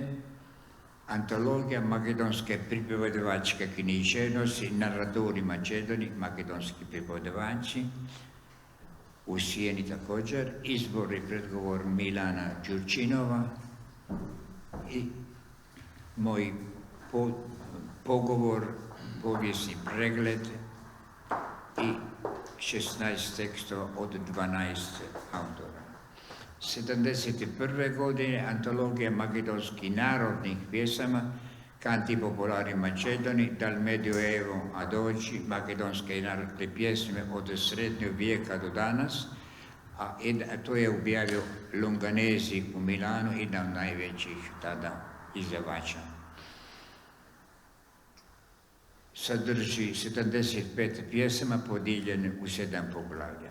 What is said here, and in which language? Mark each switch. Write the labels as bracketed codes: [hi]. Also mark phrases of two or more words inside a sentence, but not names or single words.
[hr] antologija makedonske pripovedovačke književnosti, naratori Macedoni, makedonski pripovedovači, u Sijeni također, izbor i predgovor Milana Đurčinova i moj pogovor, povijesni pregled i 16 tekstova od 12 autora. 71. godine antologija makedonskih narodnih pjesama, kanti popolari Macedoni, dal Medioevo ad oggi, makedonske narodne pjesme od srednjeg vijeka do danas, a to je objavio Longanesi u Milanu, jedan od najvećih tada izdavača. Sadrži 75 pjesama podijeljene u 7 poglavlja.